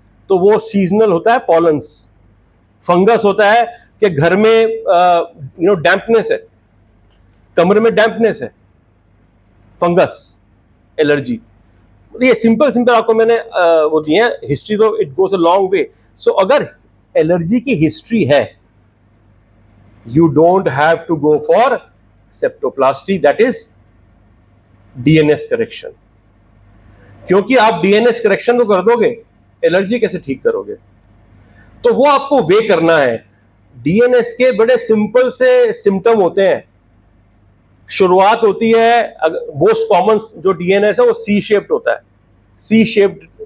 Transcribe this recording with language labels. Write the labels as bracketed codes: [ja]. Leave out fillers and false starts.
[hi] तो वो सीजनल होता है पॉलन्स. फंगस होता है कि घर में डैम्पनेस है, कमरे में डैम्पनेस है, फंगस एलर्जी. ये सिंपल आपको मैंने वो दिए हैं हिस्ट्री, तो [en] It goes a long way. [hi] सो अगर एलर्जी की हिस्ट्री है, [en] you don't have to go for septoplasty, that is DNS correction. [hi] क्योंकि आप DNS करेक्शन तो कर दोगे, एलर्जी कैसे ठीक करोगे? तो वो आपको वे करना है. DNS के बड़े सिंपल से सिम्टम होते हैं. शुरुआत होती है, मोस्ट कॉमन जो DNS है वो सी शेप्ड होता है. C shaped